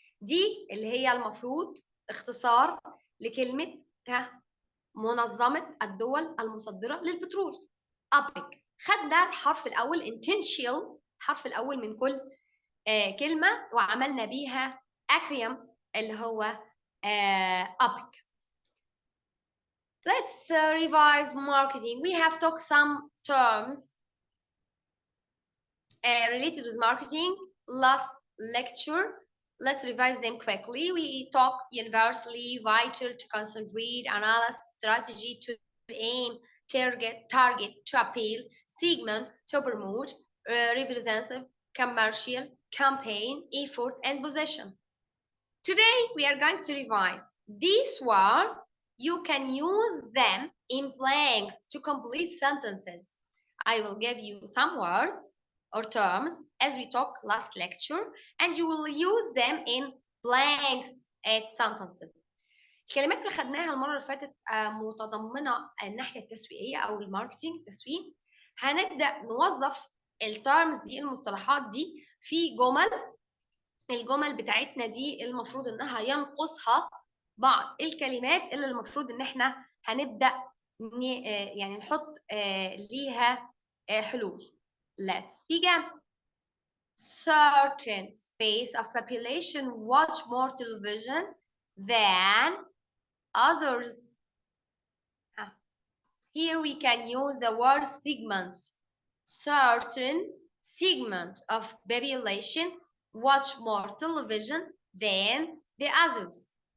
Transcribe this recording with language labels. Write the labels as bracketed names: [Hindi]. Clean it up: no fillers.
[Arabic] دي اللي هي المفروض اختصار لكلمة منظمة الدول المصدرة للبترول، أوبك. خدنا الحرف الأول intentional، الحرف الأول من كل كلمة، وعملنا بيها acronym اللي هو أوبك. [English] Let's revise marketing. We have talked some terms related with marketing last lecture. Let's revise them quickly. We talk universally, vital, to concentrate, analyze, strategy, to aim, target, to appeal, segment, to promote, representative, commercial, campaign, effort, and possession. Today, we are going to revise these words. You can use them in blanks to complete sentences. I will give you some words or terms as we talked last lecture, and you will use them in blanks at sentences. [Arabic] الكلمات اللي خدناها المرة اللي فاتت متضمنة الناحية التسويقية أو الماركتينج، التسويق. هنبدأ نوظف الترمز دي، المصطلحات دي، في جمل. الجمل بتاعتنا دي المفروض إنها ينقصها بعض الكلمات اللي المفروض إن إحنا هنبدأ يعني نحط ليها حلول. [English] Let's begin. Certain space of population watch more television than others. Here we can use the word segment. Certain segment of population watch more television than the others.